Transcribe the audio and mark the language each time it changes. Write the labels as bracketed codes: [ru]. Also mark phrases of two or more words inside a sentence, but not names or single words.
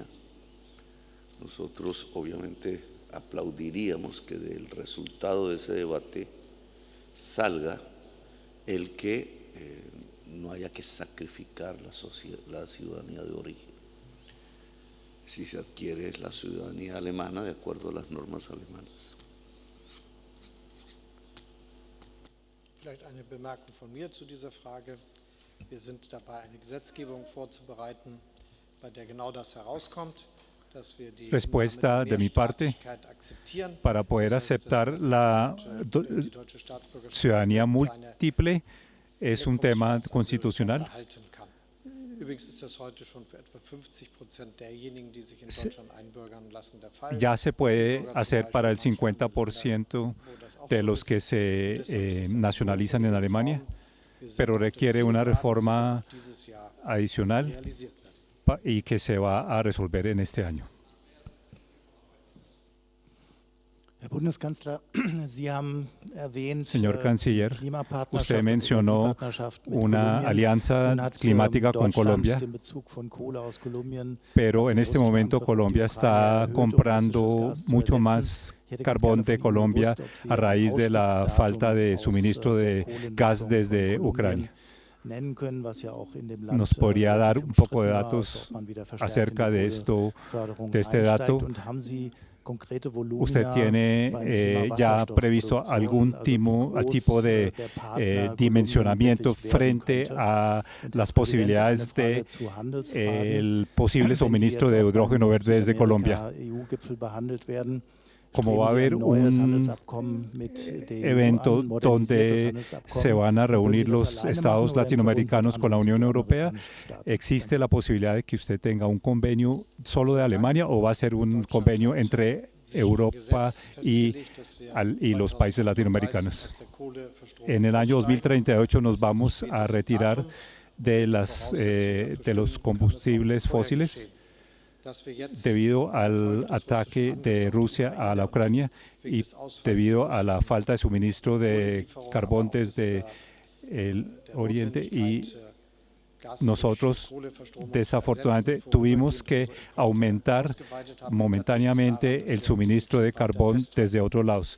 [es] Nosotros obviamente aplaudiríamos que del resultado de ese debate salga el que no haya que sacrificar la ciudadanía de origen, si se adquiere la ciudadanía alemana de acuerdo a las normas alemanas. [de] Vielleicht eine Bemerkung von mir zu dieser Frage. Wir sind dabei, eine Gesetzgebung vorzubereiten, bei der genau das herauskommt. [es] Respuesta de mi parte, para poder aceptar la ciudadanía múltiple es un tema constitucional. Ya se puede hacer para el 50% de los que se nacionalizan en Alemania, pero requiere una reforma adicional y que se va a resolver en este año. [de] Herr Bundeskanzler, Sie haben erwähnt, [es] señor canciller, usted mencionó una alianza climática con Colombia, pero en este momento Colombia está comprando mucho más carbón de Colombia a raíz de la falta de suministro de gas desde Ucrania. [de] nennen können, was ja auch in dem Land [es] nos podría dar [de] relativ [es] un poco de [de] umstritten war, also [es] datos [de] ob man wieder verstärkt [es] acerca [de] in [es] de [de] die [es] esto, [de] Kohleförderung [es] de este [de] einsteigt. [es] dato. [de] Und haben Sie konkrete Volumina [es] ¿Usted tiene [de] beim Thema [es] ya previsto [de] Wasserstoffproduktion, [es] algún [de] also wie groß [es] tipo de [de] der Partner [es] dimensionamiento [de] Kolumbien wirklich werden [es] frente [de] könnte? [es] a [de] Und Herr [es] las [de] Präsident, [es] posibilidades [de] eine Frage [es] de [de] zu Handelsfragen. [es] el posible [de] Wenn die [es] suministro [de] jetzt [es] de [de] auch [es] hidrógeno [de] beim [es] verde desde Colombia? [de] Südamerika-EU-Gipfel behandelt werden, [es] Como va a [de] streben Sie [es] haber [de] ein neues [es] un [de] Handelsabkommen mit der EU [es] evento [de] an, modernisiertes [es] donde [de] Handelsabkommen? [es] se van a [de] Und würden [es] reunir [de] Sie das [es] los [de] alleine machen [es] estados [de] oder in [es] latinoamericanos [de] Verbund [es] con la [de] mit [es] Unión [de] anderen [es] Europea. [de] südamerikanischen Staaten? [es] ¿Existe la posibilidad de que usted tenga un convenio solo de Alemania o va a ser un convenio entre Europa y los países latinoamericanos? En el año 2038 nos vamos a retirar de los combustibles fósiles debido al ataque de Rusia a la Ucrania y debido a la falta de suministro de carbón desde el oriente, y nosotros desafortunadamente tuvimos que aumentar momentáneamente el suministro de carbón desde otros lados.